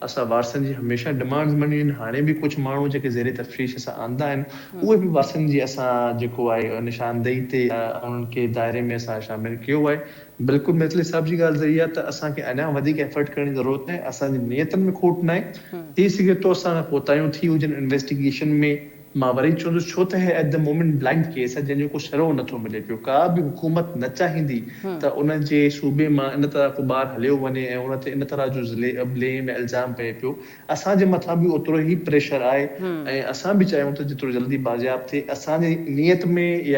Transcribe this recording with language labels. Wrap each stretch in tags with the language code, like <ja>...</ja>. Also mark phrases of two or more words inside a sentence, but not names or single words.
<sd>असां वारसनि जी हमेशह डिमांड्स मञियूं आहिनि। हाणे बि कुझु माण्हू जेके ज़ेरे तफ़रीश असां आंदा आहिनि उहे बि वारसनि जी असां जेको आहे निशानदेही ते उन्हनि खे दायरे में असां शामिलु कयो आहे। बिल्कुलु मितली साहब जी ॻाल्हि सही आहे त असांखे अञा वधीक एफर्ट करण जी ज़रूरत आहे। असांजी नियतनि में खोट न आहे। थी सघे थो असां कोताहियूं थी हुजनि इन्वेस्टिगेशन में। मां वरी चवंदुसि छो त</sd> <en>at the moment blind case</en> <sd>आहे जंहिंजो को शरो नथो मिले पियो। का बि हुकूमत न चाहींदी त उन जे सूबे मां इन तरह को ॿारु हलियो वञे ऐं उन ते इन तरह जो ब्लेम ऐं इल्ज़ाम पए पियो। असांजे मथां बि ओतिरो ई प्रेशर आहे ऐं असां बि चाहियूं था जेतिरो जल्दी बाज़ियाब थिए। असांजी नियत में या</sd>